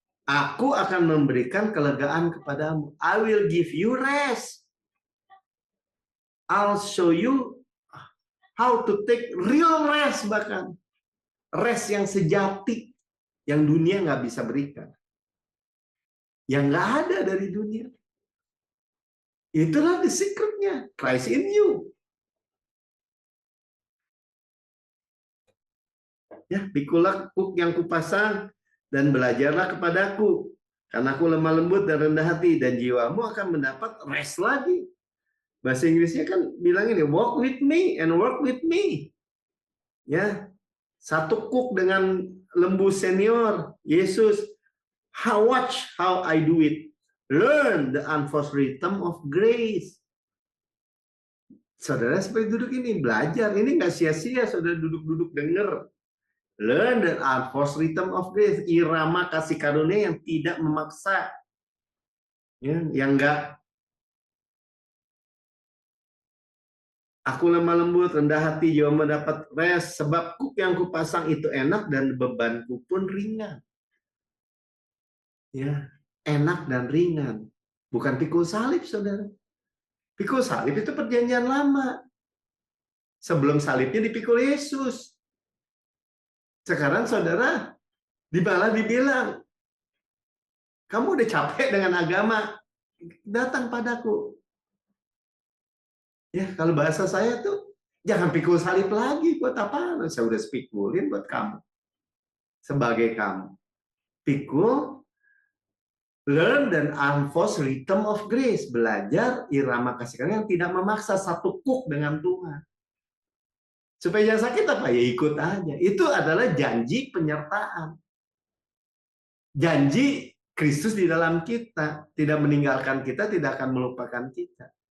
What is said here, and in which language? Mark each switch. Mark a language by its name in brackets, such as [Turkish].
[Indonesian] Aku akan memberikan kelegaan kepadamu. [English] I will give you rest. I'll show you how to take real rest, [Indonesian] bahkan rest yang sejati, yang dunia nggak bisa berikan, yang nggak ada dari dunia. Itulah the secretnya, [English] Christ in you. [Indonesian] Ya, pikulah kuk yang kupasang dan belajarlah kepadaku, karena aku lemah lembut dan rendah hati, dan jiwamu akan mendapat rest lagi. Bahasa Inggrisnya kan bilang ini, [English] walk with me and work with me. [Indonesian] Ya, satu kuk dengan lembu senior, Yesus. [English] Watch how I do it. Learn the unforced rhythm of grace. [Indonesian] Saudara seperti duduk ini, belajar. Ini nggak sia-sia, saudara duduk-duduk denger. [English] Learn the unforced rhythm of grace. [Indonesian] Irama kasih karunia yang tidak memaksa. Ya, yang nggak. Aku lemah lembut, rendah hati, jiwa mendapat rest. Sebab kuk yang kupasang itu enak dan bebanku pun ringan. Ya, enak dan ringan. Bukan pikul salib, saudara. Pikul salib itu perjanjian lama. Sebelum salibnya dipikul Yesus. Sekarang saudara malah dibilang, kamu udah capek dengan agama, datang padaku. Ya, kalau bahasa saya tuh, jangan pikul salib lagi, buat apa? Saya udah pikulin buat kamu. Sebagai kamu. [English] Pikul, learn dan unforced rhythm of grace. [Indonesian] Belajar irama kasih karunia yang tidak memaksa, satu kuk dengan Tuhan. Supaya jangan sakit apa? Ya ikut aja. Itu adalah janji penyertaan. Janji Kristus di dalam kita. Tidak meninggalkan kita, tidak akan melupakan kita.